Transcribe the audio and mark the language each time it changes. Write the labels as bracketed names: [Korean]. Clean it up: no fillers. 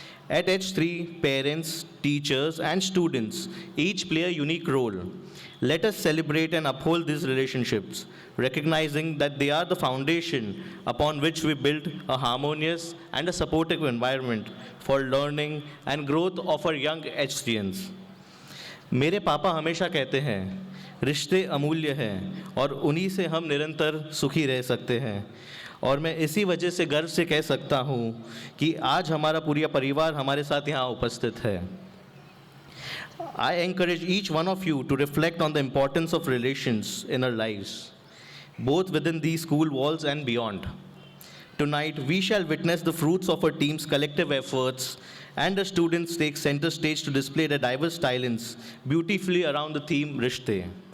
[English] At H3, parents, teachers, and students each play a unique role. Let us celebrate and uphold these relationships, recognizing that they are the foundation upon which we build a harmonious and a supportive environment for learning and growth of our young H3ians. [Hindi] मेरे पापा हमेशा कहते हैं, रिश्ते अमूल्य हैं और उन्हीं से हम निरंतर सुखी रह सकते हैं। और मैं इसी वजह से गर्व से कह सकता हूँ कि आज हमारा पूरा परिवार हमारे साथ यहाँ उपस्थित है। [English] I encourage each one of you to reflect on the importance of relations in our lives, both within these school walls and beyond. Tonight, we shall witness the fruits of our team's collective efforts, and the students take center stage to display their diverse talents beautifully around the theme Rishte.